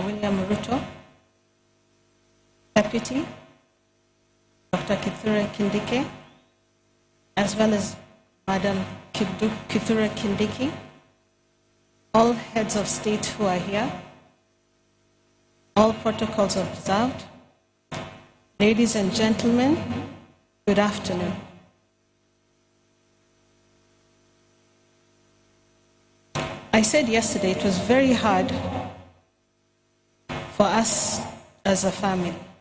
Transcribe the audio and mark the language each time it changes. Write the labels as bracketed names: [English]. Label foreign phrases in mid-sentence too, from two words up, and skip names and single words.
[English] William Ruto, Deputy, Dr. Kithure Kindiki, as well as Madam Kithure Kindiki, all heads of state who are here, all protocols observed, ladies and gentlemen, good afternoon. I said yesterday it was very hard for us as a family.